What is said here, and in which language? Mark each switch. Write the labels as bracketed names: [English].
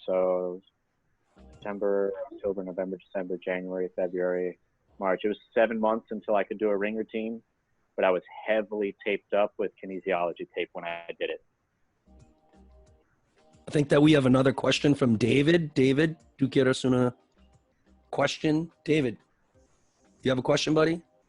[English] So September, October, November, December, January, February, March. It was 7 months until I could do a ring routine, but I was heavily taped up with kinesiology tape when I did it. I think that we have another question from David. [Spanish] David, ¿tú quieres una question? [English] David, you have a question, buddy?